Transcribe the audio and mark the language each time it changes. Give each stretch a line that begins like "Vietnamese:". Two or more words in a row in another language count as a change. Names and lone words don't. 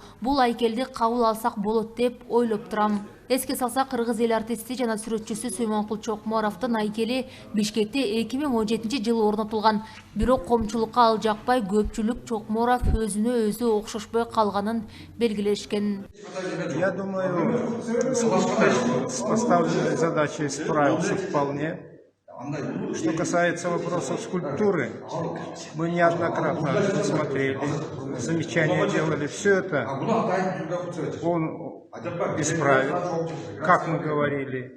Kyrgyz: Бул айкелди кабыл алсак болот деп ойлоп турам. Эске салса, кыргыз эл артисти жана сүрөтчүсү Сүймөнкул Чокморовдун айкели Бишкекте 2017 жылы орнотулган. Бирок коомчулукка ал жакпай, көпчүлүк Чокморов өзүнө өзү окшошпой калганын белгилешкен.
Russian: Я думаю, скульптор с поставленной задачей справился вполне. Что касается вопросов скульптуры, мы неоднократно смотрели, замечания делали. Все это он исправил, как мы говорили.